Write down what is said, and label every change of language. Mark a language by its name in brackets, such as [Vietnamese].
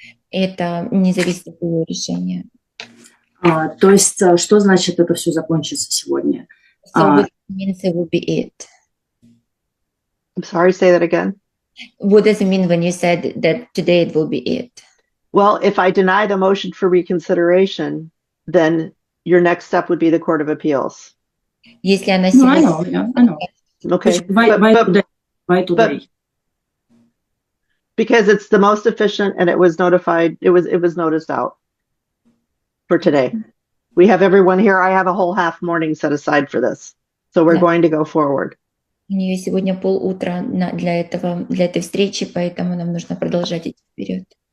[Russian] Это не зависит от ее решения. То есть, что значит это все закончится сегодня? [English] So what means it will be it? I'm sorry, say that again. What does it mean when you said that today it will be it? Well, if I deny the motion for reconsideration, then your next step would be the Court of Appeals. [Russian] Если она [English] I know. Okay. Why today? Because it's the most efficient, and it was notified. It was noticed out for today. We have everyone here. I have a whole half morning set aside for this, so we're going to go forward. [Russian] У нее сегодня полутра для этой встречи, поэтому нам нужно продолжать идти вперед.